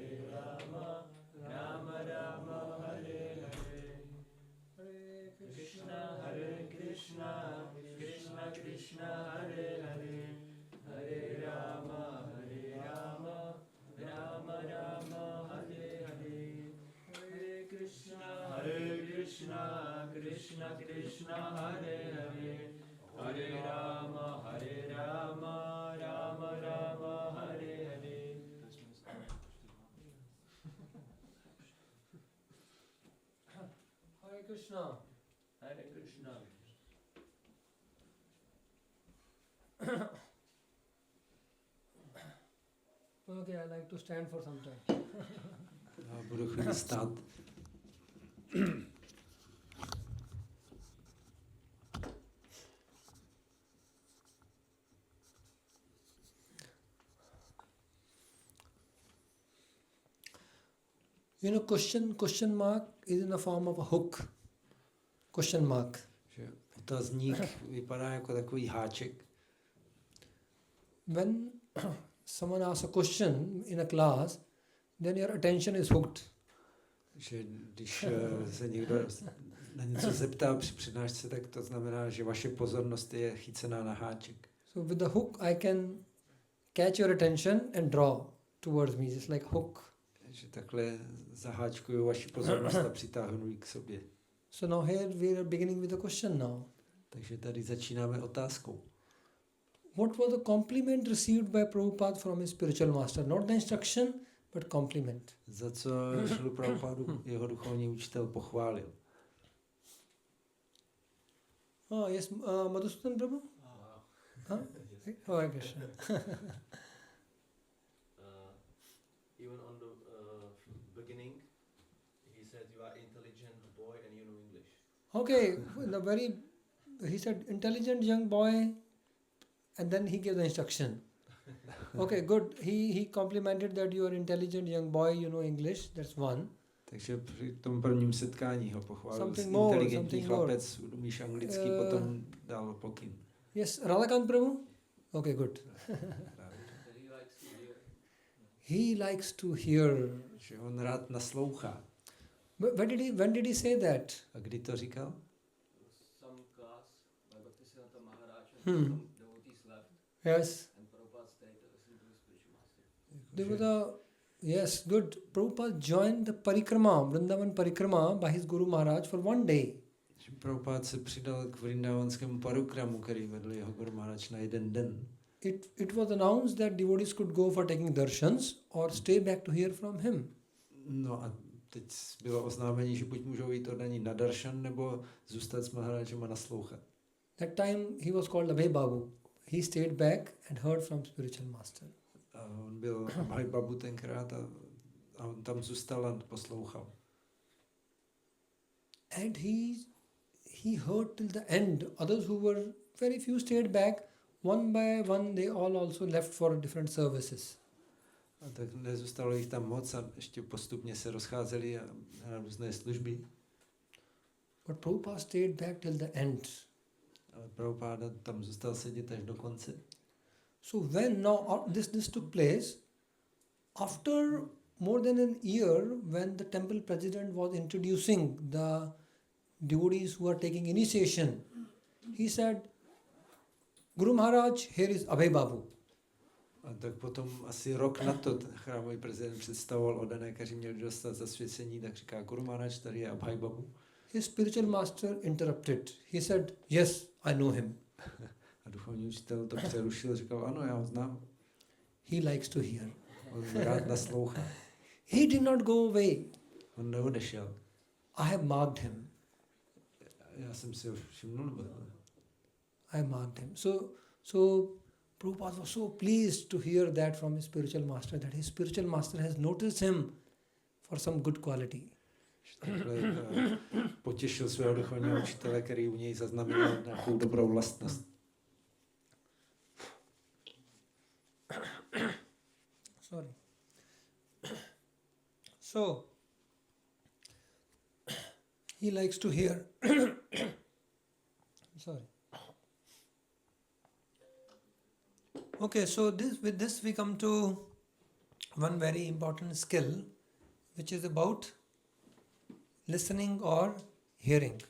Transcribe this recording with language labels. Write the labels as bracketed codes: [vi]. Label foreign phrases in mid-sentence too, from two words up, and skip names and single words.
[sa] Rama Rama, Hare Hare, Hare Krishna, Krishna Krishna, Hare Hare, Hare Rama, Rama Rama, Hare Hare, Hare Krishna, Krishna Krishna, Hare Hare, Hare Rama, Rama Rama, Hare Hare. Hare Krishna. Hare Krishna. [en] Okay, I like to stand for some time. [cs] Já budu chvíli stát. [en] You know, question mark is in the form of a hook. Question mark. [cs] Že otazník vypadá jako takový háček. [en] When someone asks a question in a class, then your attention is hooked. [cs] Že když se někdo na něco zeptá při přednášce, tak to znamená, že vaše pozornost je chycená na háček. [en] So with the hook, I can catch your attention and draw towards me, just like hook. [cs] Že takhle zaháčkuju vaši pozornost a přitáhnu ji k sobě. [en] So now here we are beginning with a question now. [cs] Takže tady začínáme otázkou. [en] What was the compliment received by Prabhupada from his spiritual master? Not the instruction, but compliment. [cs] Za co Šrilu Prabhupádu jeho duchovní učitel pochválil? [en] Oh, yes, Madhusudan Prabhu? Huh? Oh, Krishna. Even on the beginning, he said you are intelligent boy and you know English. Okay, he said intelligent young boy, and then he gave the instruction. Okay, good. He complimented that you are intelligent young boy, you know English. That's one. [cs] Takže při tom prvním setkání ho pochválil. [en] Something [cs] Inteligentní [en] more. [cs] chlapec, umíš anglicky, potom dal pokyn. [en] Yes, Radhakant Prabhu? Okay, good. He likes to hear. [cs] Že on rád naslouchá. [en] When did he say that? [cs] A kdy to říkal? [en] Some class by Bhaktisiddhanta Maharaj and some devotees left Yes. and Prabhupada stayed to listen to his spiritual master. There was yes, good. Prabhupada joined the parikrama, Vrindavan parikrama by his Guru Maharaj for one day. [cs] Prabhupada se přidal k vrindavanskému parikramu, který vedl jeho Guru Maharaj na jeden den. [en] It was announced that devotees could go for taking darshans or stay back to hear from him. [cs] No a teď bylo oznámení, že buď můžou jít oddaní na darshan, nebo zůstat s Maharajem a naslouchat. [en] That time he was called Abhay Babu. He stayed back and heard from spiritual master. [cs] A on byl Abhay Babu tenkrát a on tam zůstal a poslouchal. [en] And he heard till the end. Others who were very few stayed back. One by one they all also left for different services. [cs] A tak nezůstalo jich tam moc a ještě postupně se rozcházeli na různé služby. [en] But Prabhupada stayed back till the end. [cs] Ale Prabhupada tam zůstal sedět až do konce. [en] So when now this took place, after more than an year, when the temple president was introducing the devotees who are taking initiation, he said, Guru Maharaj, here is Abhay Babu. [cs] A tak potom asi rok na to chrámový prezident představoval oddané, kteří měli dostat zasvěcení, tak říká, Guru Maharaj, tady je Abhay Babu. [en] His spiritual master interrupted. He said, yes, I know him. [cs] A duchovní učitel to přerušil, říkal, ano, já ho znám. [en] He likes to hear. [cs] On rád naslouchá. [en] He did not go away. [cs] On neodešel. [en] I have marked him. [cs] Já jsem si ho všimnul. [en] I marked him. So Prabhupada was so pleased to hear that from his spiritual master, that his spiritual master has noticed him for some good quality. [cs] potěšil svého duchovního učitele, který u něj zaznamenal nějakou dobrou vlastnost. [en] Sorry. So, he likes to hear. Sorry. Okay, so with this we come to one very important skill, which is about listening or hearing.